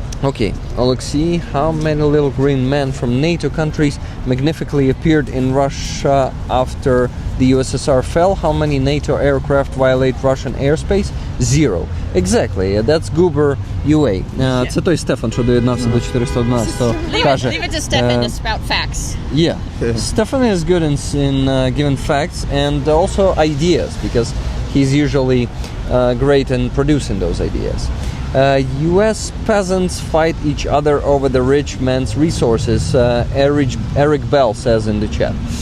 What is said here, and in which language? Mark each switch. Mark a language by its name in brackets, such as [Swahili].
[English] Okay, Alexei, how many little green men from NATO countries magnificently appeared in Russia after the USSR fell? How many NATO aircraft violate Russian airspace? 0. Exactly, that's Goober UA. [Ukrainian] Це той Стефан, що доєднався до 411. [English] Leave it to Stefan to spout facts. Yeah, Stefan is good in giving facts and also ideas, because he's usually great in producing those ideas. U.S. peasants fight each other over the rich man's resources, Eric Bell says in the chat.